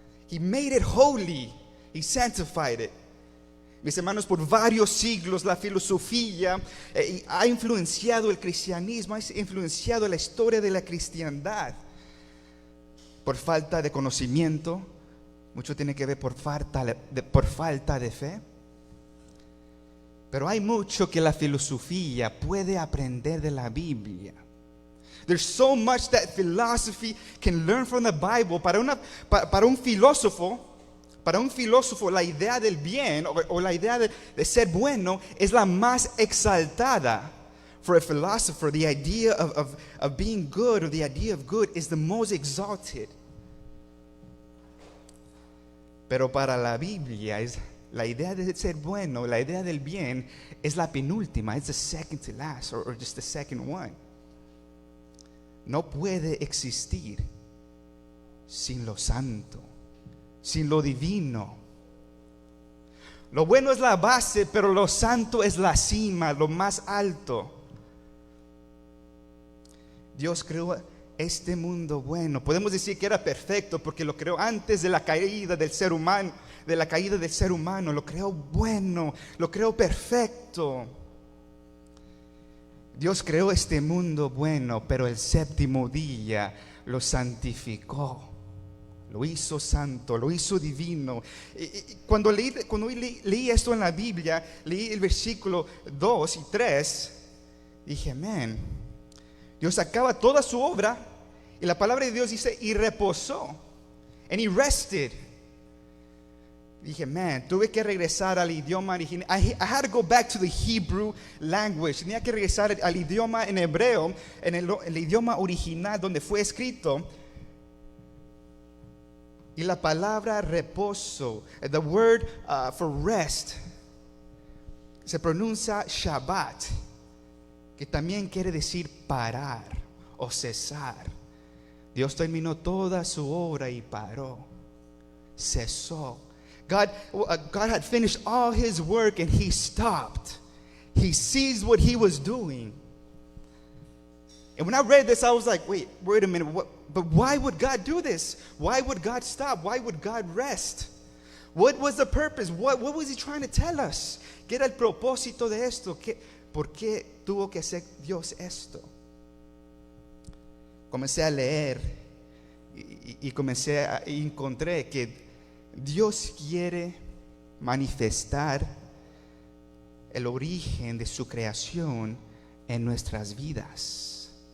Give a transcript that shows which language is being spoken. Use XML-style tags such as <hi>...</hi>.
<en>He made it holy. He sanctified it.</en> <es>Mis hermanos, por varios siglos la filosofía ha influenciado el cristianismo, ha influenciado la historia de la cristiandad. Por falta de conocimiento, mucho tiene que ver por falta de fe. Pero hay mucho que la filosofía puede aprender de la Biblia.</es> <en>There's so much that philosophy can learn from the Bible.</en> <es>Para un filósofo, la idea del bien o la idea de ser bueno es la más exaltada.</es> <en>For a philosopher, the idea of being good, or the idea of good, is the most exalted.</en> <es>Pero para la Biblia la idea de ser bueno, la idea del bien, es la penúltima.</es> <en>It's the second to last, or just the second one.</en> <es>No puede existir sin lo santo, sin lo divino. Lo bueno es la base, pero lo santo es la cima, lo más alto. Dios creó este mundo bueno. Podemos decir que era perfecto porque lo creó antes de la caída del ser humano. Lo creó bueno, lo creó perfecto. Dios creó este mundo bueno, pero el séptimo día lo santificó. Lo hizo santo, lo hizo divino. Y cuando leí esto en la Biblia, leí el versículo 2 y 3, dije, man, Dios acaba toda su obra y la palabra de Dios dice, y reposó.</es> <en>And he rested.</en> <es>Dije, man, tuve que regresar al idioma original.</es> <en>I had to go back to the Hebrew language.</en> <es>Tenía que regresar al idioma en hebreo, en el idioma original donde fue escrito. Y la palabra reposo,</es> <en>the word for rest,</en> <es>se pronuncia Shabbat, que también quiere decir parar o cesar. Dios terminó toda su obra y paró, cesó.</es> <en>God had finished all his work and he stopped. He ceased what he was doing. And when I read this, I was like, wait a minute, but why would God do this? Why would God stop? Why would God rest? What was the purpose? What was he trying to tell us?</en> <es>¿Qué era el propósito de esto? ¿Por qué tuvo que hacer Dios esto? Comencé a leer y encontré que Dios quiere manifestar el origen de su creación en nuestras vidas.</es>